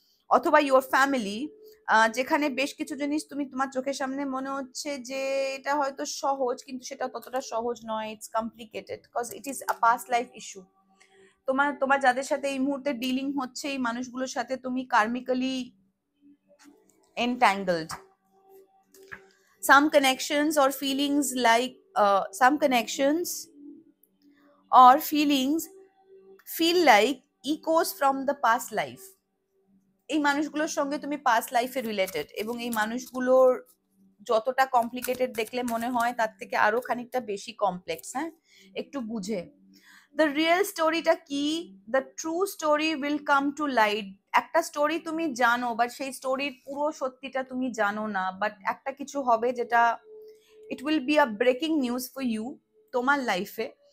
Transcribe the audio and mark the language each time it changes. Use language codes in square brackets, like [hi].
[bn] অথবা your family, যেখানে বেশ কিছু জিনিস তুমি তোমার চোখের সামনে মনে হচ্ছে যে এটা হয়তো সহজ, কিন্তু সেটা ততটা সহজ নয়, [en] It's complicated because it is a past life issue. [bn] তোমার তোমার যাদের সাথে এই মুহূর্তে ডিলিং হচ্ছে, এই মানুষগুলোর সাথে তুমি কার্মিক্যালি entangled. [en] Some connections or feelings like some connections or feelings feel like echoes from the past life. [bn] এই মানুষগুলোর সঙ্গে তুমি পাস্ট লাইফে রিলেটেড, এবং এই মানুষগুলোর যতটা কমপ্লিকেটেড দেখলে মনে হয় তার থেকে আরো খানিকটা বেশি কমপ্লেক্স। হ্যাঁ, একটু বুঝে। [en] The real স্টোরিটা কি, the true story will come to light. [bn] একটা স্টোরি তুমি জানো, বাট সেই স্টোরির পুরো সত্যিটা তুমি জানো না, বাট একটা কিছু হবে যেটা [en] it will be a breaking news for you [bn] তোমার লাইফে।